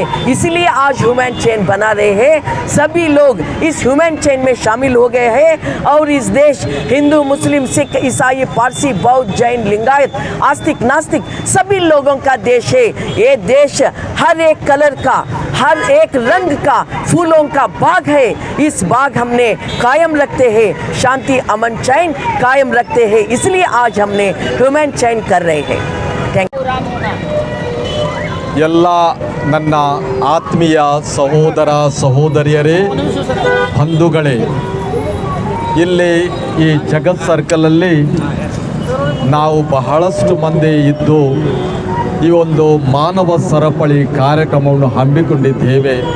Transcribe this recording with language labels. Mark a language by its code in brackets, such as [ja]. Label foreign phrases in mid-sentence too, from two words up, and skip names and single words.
[hi] इसीलिए आज [en] human chain [hi] बना रहे हैं. सभी लोग इस [en] human chain [hi] में शामिल हो गए हैं और इस देश हिंदू, मुस्लिम, सिख, ईसाई, पारसी, बौद्ध, जैन, लिंगायत, आस्तिक, नास्तिक सभी लोगों का देश है. ये देश हर एक कलर का, हर एक रंग का फूलों का बाग है. इस बाग हमने कायम रखते हैं, शांति, अमन, चैन कायम रखते हैं. इसलिए आज हमने [en] human chain [hi] कर रहे हैं. [en] thank you. [kn] ಎಲ್ಲ ನನ್ನ ಆತ್ಮೀಯ ಸಹೋದರ ಸಹೋದರಿಯರೇ, ಬಂಧುಗಳೇ, ಇಲ್ಲಿ ಈ ಜಗತ್ ಸರ್ಕಲಲ್ಲಿ ನಾವು ಬಹಳಷ್ಟು ಮಂದಿ ಇದ್ದು ಈ ಒಂದು ಮಾನವ ಸರಪಳಿ ಕಾರ್ಯಕ್ರಮವನ್ನು ಹಮ್ಮಿಕೊಂಡಿದ್ದೇವೆ.